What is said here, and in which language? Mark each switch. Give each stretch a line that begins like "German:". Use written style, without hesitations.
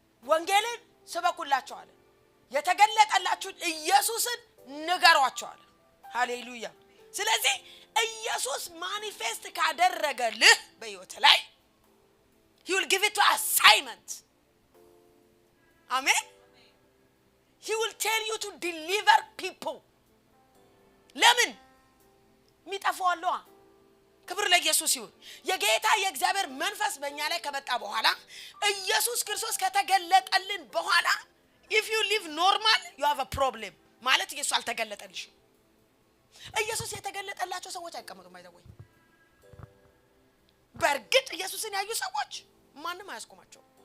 Amharic: ወንጌልን ስበኩላቸው አለ። የተገለጠላችሁ ኢየሱስን ንገሯቸው። ሃሌሉያ። ስለዚህ ኢየሱስ ማኒፌስት ካደረገልህ በህይወት ላይ
English: he will give it to assignment. አሜን። he will tell you to deliver people.
Amharic: ለምን ሚጠፋዋለዋ? ክብር ለኢየሱስ ይሁን። የጌታ የእግዚአብሔር መንፈስ በእኛ ላይ ከመጣ በኋላ ኢየሱስ ክርስቶስ ከተገለጠልን በኋላ
English: if you live normal you have a problem
Amharic: ማለት ኢየሱስ አልተገለጠልሽም። ኢየሱስ የተገለጠላቸው ሰዎች አይቀመጡም አይደወይ። በእርግጥ ኢየሱስን ያዩ ሰዎች ማንንም አያስቆማቸው።